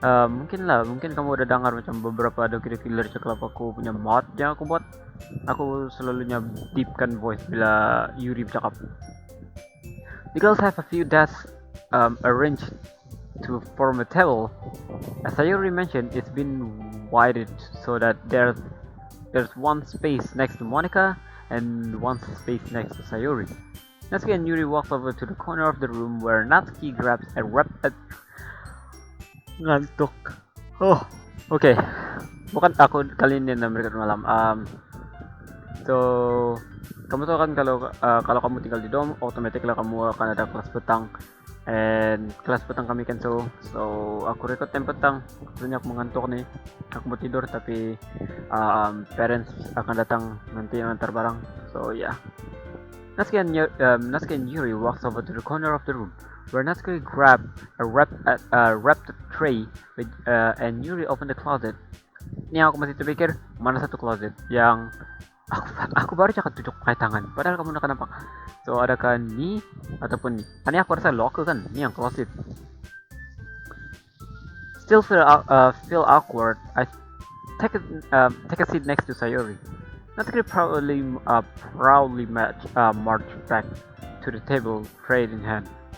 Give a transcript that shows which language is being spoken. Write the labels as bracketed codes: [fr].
[ms] Mungkin kamu udah dengar macam beberapa Doki Doki Literature Club aku punya mod yang aku buat. Aku selalunya deepkan voice bila Yuri bercakap. [en] The girls have a few desks arranged to form a table. As Sayori mentioned, it's been widened so that there's one space next to Monica and one space next to Sayori. Natsuki and Yuri walk over to the corner of the room where Natsuki grabs a ngantuk. Oh, okay. [ms] Bukan aku kali ini na mereka malam. So kamu tahu kan kalau kamu tinggal di dom, otomatis lah kamu akan ada kelas petang. And kelas petang kami cancel, so aku record time petang. Sebenarnya aku mengantuk nih, aku mau tidur tapi parents akan datang nanti antar barang. [en] So yeah, Natsuki and Yuri walks over to the corner of the room where Natsuki grabbed wrapped tray and Yuri opened the closet. [ms] Ini yang aku masih terpikir, mana satu closet yang aku baru cakap tunjuk pakai tangan, padahal kamu udah nampak. So adakah ni ataupun ni? Ini aku rasa locker kan, ni yang closet. [en] Still feel awkward. I take a seat next to Sayori. Natsuki proudly marched back to the table, tray in hand.